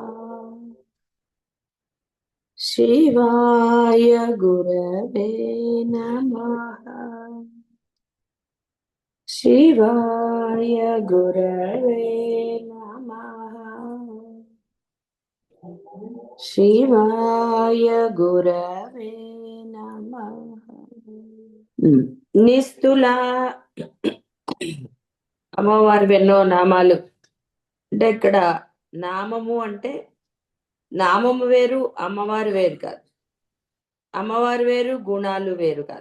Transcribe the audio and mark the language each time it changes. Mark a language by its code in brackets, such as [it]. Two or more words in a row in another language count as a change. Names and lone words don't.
[sa] शिवाय गुरवे नमः। शिवाय गुरवे नमः। शिवाय गुरवे नमः। [te] నిస్తుల అమ్మవారి ఎన్నో నామాలు. అంటే ఇక్కడ నామము అంటే నామము వేరు, అమ్మవారు వేరు కాదు. అమ్మవారు వేరు, గుణాలు వేరు కాదు.